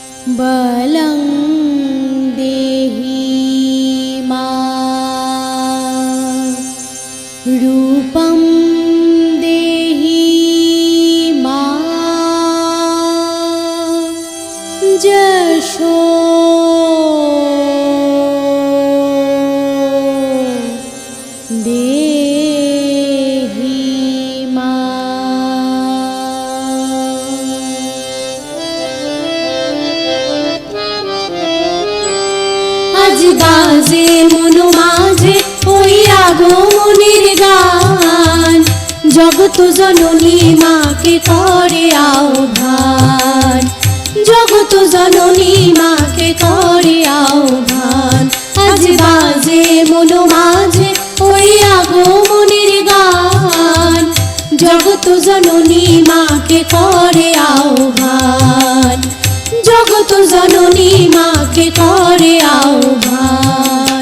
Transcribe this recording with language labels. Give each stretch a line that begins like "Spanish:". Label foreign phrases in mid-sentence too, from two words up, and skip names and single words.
Sanskrit: बलं देहि मा रूपं देहि मा जशो देहि मा।
Bangla: আজ বাজে মনো মাঝে ওই আগমনের গান, জগত জননী মাকে করে আহ্বান, জগত জননী মাকে করে আহ্বান। আজ বাজে মনো মাঝে ওই আগমনের গান, জগত জননী মাকে করে আহ্বান, জগত জননী মাকে করে আহ্বান।